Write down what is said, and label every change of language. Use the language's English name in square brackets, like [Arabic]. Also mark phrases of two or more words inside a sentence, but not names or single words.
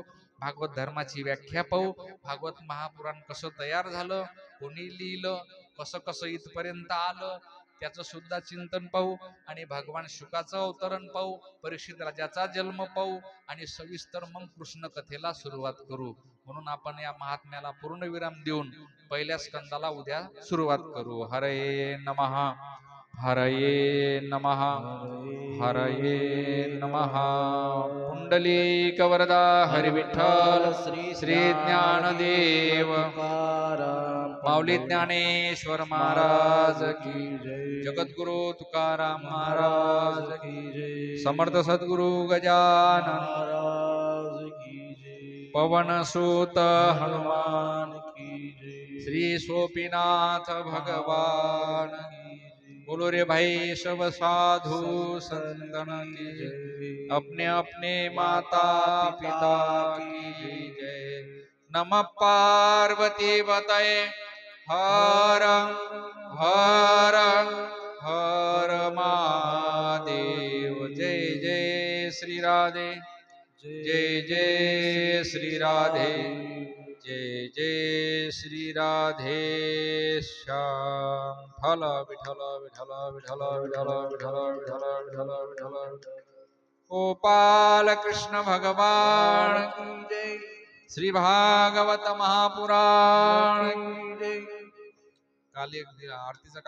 [Marathi] भागवत धर्माची व्याख्या पाहू. भागवत महापुराण कसं तयार झालं, कोणी लिहिलं, कसं कसं इथपर्यंत आलं त्याचं सुद्धा चिंतन पाहू आणि भगवान शुकाचं अवतरण पाहू, परीक्षित राजाचा जन्म पाहू आणि सविस्तर मग कृष्ण कथेला सुरुवात करू. म्हणून आपण या महात्म्याला पूर्ण विराम देऊन पहिल्या स्कंदाला उद्या सुरुवात करू. [Sanskrit] हरये नमः, हरये नमः, हरये नमः. [Hindi] पुंडलीक वरदा हरी विठ्ठल श्री ज्ञानदेव माऊली ज्ञानेश्वर महाराज की जय. जगद्गुरु तुकाराम महाराज की जय. समर्थ सद्गुरु गजानन महाराज की जय. पवन सूत हनुमान की जय. श्री सोपीनाथ भगवान की जय. बोलो रे भाई सब साधु संतन की जय. अपने अपने माता पिता की जय. [Sanskrit] नमः पार्वती पतये हर हर हर महादेव. [Hindi] जय जय श्री राधे, जय जय श्री राधे, जय जय श्री राधे श्याम. विठ्ठल विठ्ठल विठ्ठल विठ्ठल विठ्ठल विठ्ठल विठ्ठल विठ्ठल विठ्ठल. गोपाल कृष्ण भगवान की जय. श्री भागवत महापुराण की जय. [Marathi] काल एक आरतीचा